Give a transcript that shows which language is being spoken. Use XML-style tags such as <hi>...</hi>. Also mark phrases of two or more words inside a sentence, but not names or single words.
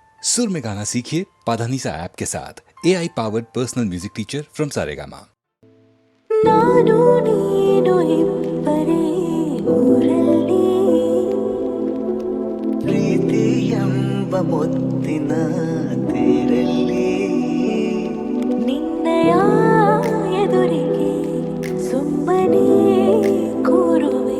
<hi>सुर में गाना सीखिए पाधानीसा ऐप के साथ</hi> <en>AI powered personal music teacher from</en> <hi>सारेगामा।</hi> <kn>ನಾನು ನೀನು ಇಬ್ಬರೇ ಊರಲ್ಲಿ ಪ್ರೀತಿ ಎಂಬ ಮುತ್ತಿನ ತೇರಲ್ಲಿ ನಿನ್ನಯ ಎದುರಿಗೆ ಸುಮ್ಮನೆ ಕೂರುವೆ</kn>